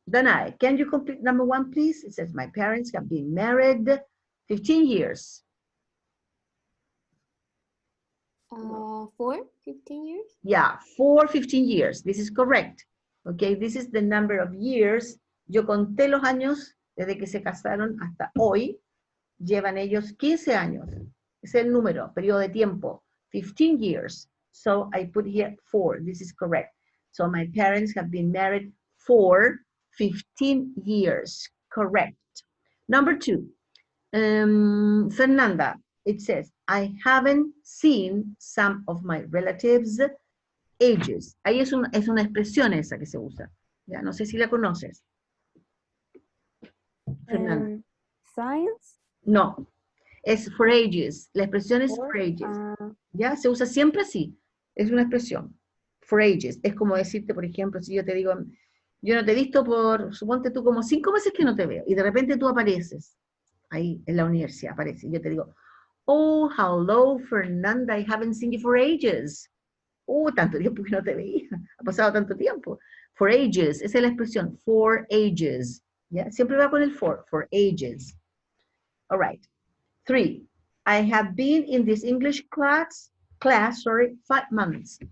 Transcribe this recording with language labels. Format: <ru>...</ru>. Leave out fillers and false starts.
<en>Danai, can you complete number 1, please? It says, my parents have been married 15 years. For 15 years? Yeah, for 15 years. This is correct. Okay, this is the number of years.</en> <es>Yo conté los años desde que se casaron hasta hoy. Llevan ellos 15 años. Es el número, periodo de tiempo.</es> <en>15 years. So I put here for. This is correct. So my parents have been married for 15 years. Correct. Number 2. Fernanda, it says, I haven't seen some of my relatives' ages.</en> <es>Ahí es una expresión esa que se usa. Ya, no sé si la conoces. Fernanda.</es> <en>Science.</en> <es>No, es</es> <en>for ages.</en> <es>La expresión es</es> <en>for ages.</en> <es>¿Ya? Se usa siempre así. Es una expresión.</es> <en>For ages.</en> <es>Es como decirte, por ejemplo, si yo te digo, yo no te he visto por, suponte tú, como 5 meses que no te veo. Y de repente tú apareces. Ahí en la universidad aparece. Yo te digo,</es> <en>oh, hello, Fernanda, I haven't seen you for ages.</en> <es>Oh, tanto tiempo que no te veía. Ha pasado tanto tiempo.</es> <en>For ages.</en> <es>Esa es la expresión.</es> <en>For ages.</en> <es>¿Ya? Siempre va con el</es> <en>for ages. All right. 3. I have been in this English class, 5 months.</en>